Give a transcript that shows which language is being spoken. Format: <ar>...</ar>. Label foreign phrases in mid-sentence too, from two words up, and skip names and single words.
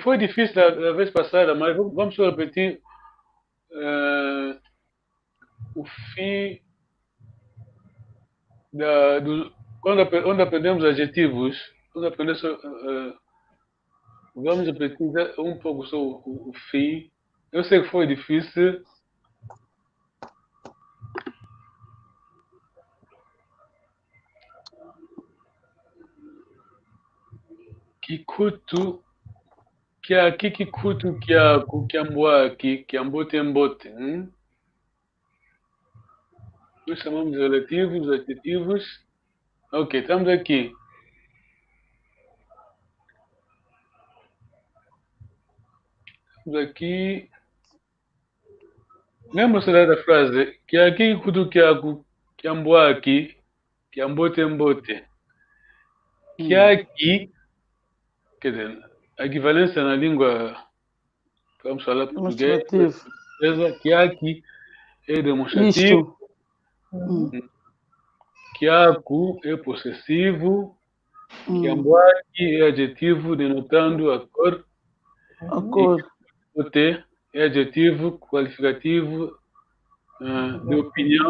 <pt>Foi difícil da vez passada, mas vamos só repetir o fim quando aprendemos adjetivos. Vamos repetir um pouco só o fim. Eu sei que foi difícil.</pt> <kg>Kikutu, kikutu, kiamboaki, kiambote-mbote.</kg> <pt>Nós chamamos de relativos, adjetivos. Ok, estamos aqui. Estamos aqui. Lembra-se da frase?</pt> <kg>Kikutu, kiamboaki, kiambote-mbote. Kiaki.</kg> <pt>Quer dizer, a equivalência na língua, vamos falar português, kiaki é demonstrativo, kiaku é possessivo, kiamboaki é adjetivo denotando a cor, e é adjetivo qualificativo de opinião.</pt>